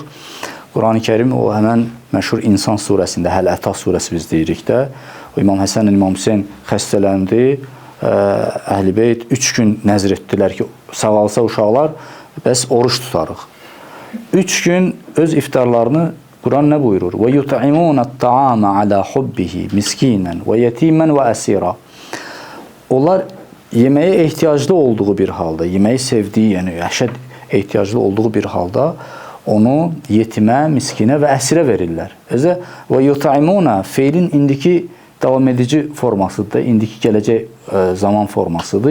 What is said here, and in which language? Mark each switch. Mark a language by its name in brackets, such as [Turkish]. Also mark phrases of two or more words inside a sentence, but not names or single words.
[Azerbaijani] Quran-ı Kərim o həmən məşhur İnsan surəsində, Həl-Ətah surəsi biz deyirik də, o İmam Həsən, İmam Hüseyn xəstələndi, Əhl-i-Beyt 3 gün nəzr etdilər ki, sağalsa uşaqlar, bəs oruç tutarıq. 3 gün öz iftarlarını Quran nə buyurur? [Arabic] وَيُطْعِمُونَ الطَّعَامَ عَلَى حُبِّهِ مِسْكِينًا وَيَتِيمًا وَأَسِيرًا. [Azerbaijani] Onlar yeməyə ehtiyaclı olduğu bir halda, yeməyi sevdiyi, yəni əhşəd ehtiyaclı olduğu bir halda onu yetimə, miskinə və əsirə verirlər. Özə və yut'imuna feilin indiki davam edici formasıdır, indiki gələcək zaman formasıdır.